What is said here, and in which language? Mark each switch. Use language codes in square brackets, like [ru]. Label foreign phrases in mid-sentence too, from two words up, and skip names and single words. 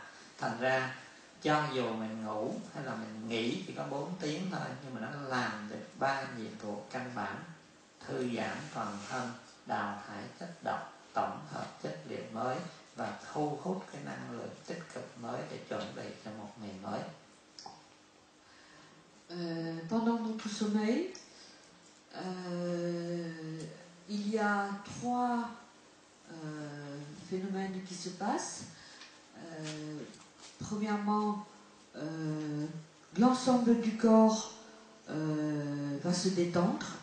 [vi] Thành ra cho dù mình ngủ hay là mình nghỉ chỉ có 4 tiếng thôi, nhưng mà nó làm được 3 nhiệm vụ căn bản: thư giãn toàn thân, đào thải chất độc, tổng hợp chất liệu mới và thu hút cái năng lượng tích cực mới để chuẩn bị cho một ngày mới. [fr] Pendant notre sommeil, il y a 3 phénomènes qui se passent. Premièrement, l'ensemble du corps va se détendre.